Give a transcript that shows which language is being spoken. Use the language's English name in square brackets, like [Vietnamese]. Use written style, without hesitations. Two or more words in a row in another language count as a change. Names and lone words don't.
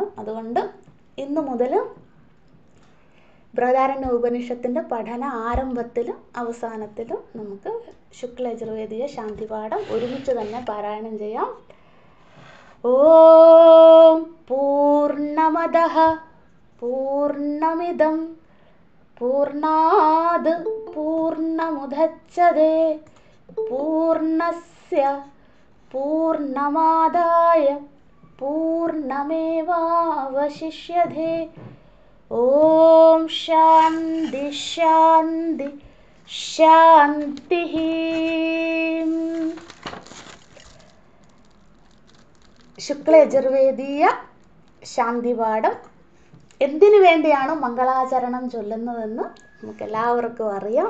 [Malayalam] അതുകൊണ്ട് ഇന്നു മുതൽ ബൃഹദാരണ്യ ഉപനിഷത്തിൻ്റെ പഠന ആരംഭത്തിലും അവസാനത്തിലും നമുക്ക് ശുക്ലയജുർവേദീയ ശാന്തിപാഠം ഒരുമിച്ച് തന്നെ പാരായണം ചെയ്യാം. [Sanskrit] ഓം പൂർണ്ണമദഃ പൂർണ്ണമിദം പൂർണ്ണാത് പൂർണ്ണമുദച്യതേ പൂർണ്ണസ്യ പൂർണ്ണമാദായ പൂർണ്ണമേവാവശിഷ്യതേ. ഓം ശാന്തി ശാന്തി ശാന്തിഃ. [Malayalam] ശുക്ലയജുർവേദീയ ശാന്തിപാഠം എന്തിനു വേണ്ടിയാണ് മംഗളാചരണം ചൊല്ലുന്നതെന്ന് നമുക്കെല്ലാവർക്കും അറിയാം.